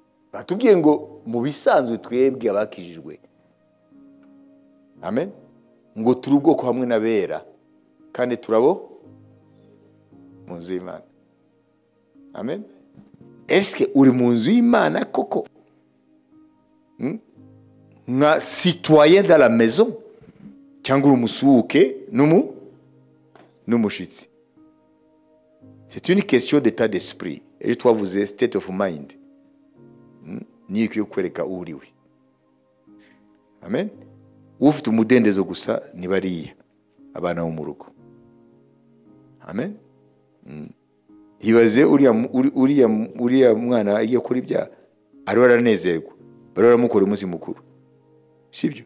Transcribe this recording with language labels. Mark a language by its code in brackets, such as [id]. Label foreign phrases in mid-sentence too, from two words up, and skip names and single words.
[rw] batubwiye ngo mu bisanzwe twebwe abakijijwe, amen, ngo turi ubwoko hamwe n'abera kandi turabo mu nzu y'Imana, amen. Eske uri mu nzu y'Imana koko nka [fr] citoyen de la maison [rw] cyangwa uri umusuhuke n'umushitsi? [fr] C'est une question d'état d'esprit. [rw] Et twavuze [en] state of mind. [rw] Niyo ikwiye kwereka uriwe, amen. Ufite umudendezo gusa ni bariya abana bo mu rugo, amen. Hibaze uriya mwana agiye kuri ibyaha ariwe aranezerwa, bari baramukora umunsi mukuru, sibyo?